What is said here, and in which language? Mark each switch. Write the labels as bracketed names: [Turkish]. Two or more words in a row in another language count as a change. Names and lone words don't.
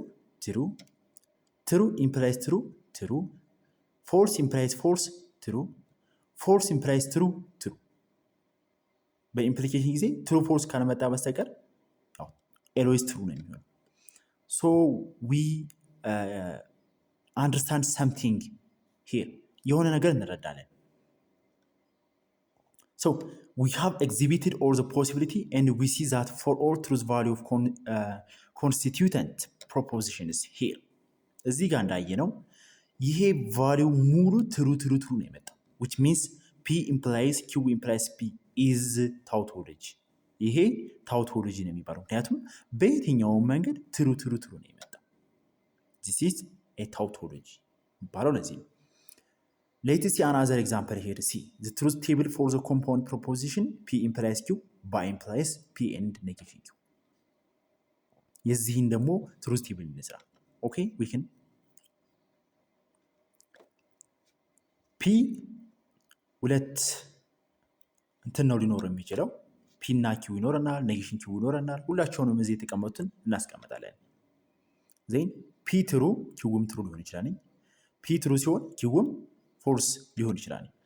[English] true implies true false implies false true implies true። [Amharic] በኢምፕሊኬሽን ጊዜ [English] true false [Amharic] ካልመጣ በስተቀር [English] always true [Amharic] ነው የሚሆነው። [English] so we understand something here [Amharic] የሆነ ነገር እንረዳለን። [English] ሶ we have exhibited all the possibility and we see that for all truth value of constituent propositions here [Amharic] እዚህ ጋር እንዳየነው ይሄ ቫሊው ሙሉ ትሩ ነው የመጣው [English] which means P implies Q implies P is ታውቶሎጂ። [Amharic] ይሄ ታውቶሎጂ ነው የሚባለው ምክንያቱም በየትኛውም መንገድ ትሩ ነው የመጣው። [English] this is a tautology [Amharic] የሚባለው ለዚህ ነው። [English] Let's see another example here. See, the truth table for the compound proposition P implies Q by implies P and negation Q. [Amharic] የዚህን ደግሞ [English] truth table [Amharic] እንስራ። [English] Okay, we can [Amharic] P ሁለት እንትን ነው ሊኖር የሚችለው P እና Q ይኖረናል፣ negation Q ይኖረናል። ሁላቸውንም እዚህ የተቀመጡትን እናስቀምጣለን። [English] then P true [Amharic] Qም true ሊሆን ይችላል። P true ሲሆን Qም ፎልስ ሊሆን ይችላል።